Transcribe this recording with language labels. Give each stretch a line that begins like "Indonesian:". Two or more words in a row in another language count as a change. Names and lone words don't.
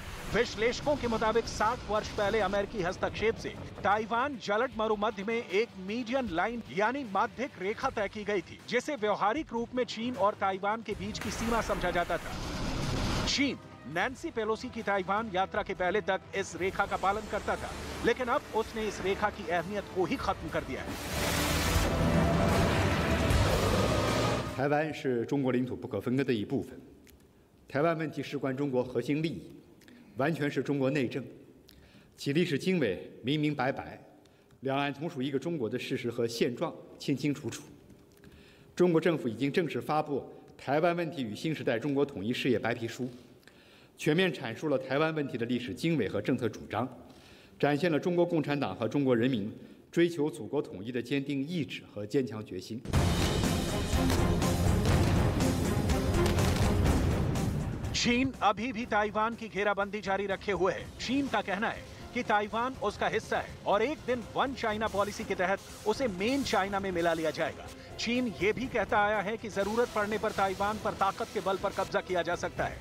Hindi: विश्लेषकों के मुताबिक 60 वर्ष पहले अमेरिकी हस्तक्षेप से ताइवान जलद मरुमध्य में एक
English: median line
Hindi: यानी माध्यिक रेखा तय की गई थी, जिसे व्यवहारिक रूप में चीन और ताइवान के बीच की सीमा समझा जाता था। चीन नैन्सी पेलोसी की ताइवान यात्रा के पहले तक इस रेखा का पालन करता था, लेकिन अब उसने इस रेखा की अहमियत को ही खत्म कर दिया है।
Chinese: 台湾是中国领土不可分割的一部分，台湾问题事关中国核心利益，完全是中国内政，其历史经纬明明白白，两岸同属一个中国的事实和现状清清楚楚。中国政府已经正式发布《台湾问题与新时代中国统一事业白皮书》，全面阐述了台湾问题的历史经纬和政策主张，展现了中国共产党和中国人民追求祖国统一的坚定意志和坚强决心。
Hindi: चीन अभी भी ताइवान की घेराबंदी जारी रखे हुए है। चीन का कहना है कि ताइवान उसका हिस्सा है और एक दिन
English: one China policy
Hindi: के तहत उसे
English: main China
Hindi: में मिला लिया जाएगा। चीन ये भी कहता आया है कि जरूरत पड़ने पर ताइवान पर ताकत के बल पर कब्जा किया जा सकता है।